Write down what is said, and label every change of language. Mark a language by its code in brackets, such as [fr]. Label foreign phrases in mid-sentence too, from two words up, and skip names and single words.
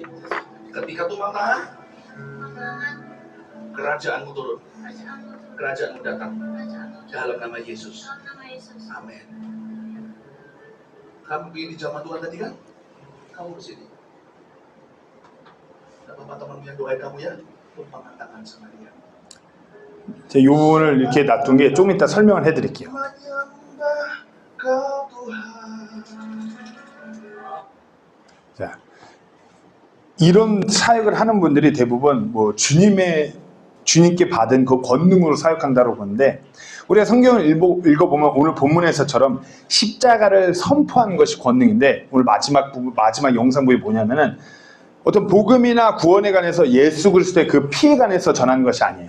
[id] Ketika tumpang tangan, kerajaanmu turun, kerajaanmu datang. Dalam nama Yesus. Amin. Kamu ingin di zaman Tuhan tadi kan? Kamu kesini. Dan bapak temanmu yang doain kamu ya, tumpang tangan sama dia. [ko] 제가 이 부분을 이렇게 놔둔 게 좀 이따 설명을 해드릴게요. 자, 이런 사역을 하는 분들이 대부분 주님께 받은 그 권능으로 사역한다고 보는데, 우리가 성경을 읽어보면 오늘 본문에서처럼 십자가를 선포한 것이 권능인데, 오늘 마지막 영상부에 뭐냐면은 어떤 복음이나 구원에 관해서 예수 그리스도의 그 피에 관해서 전하는 것이 아니에요.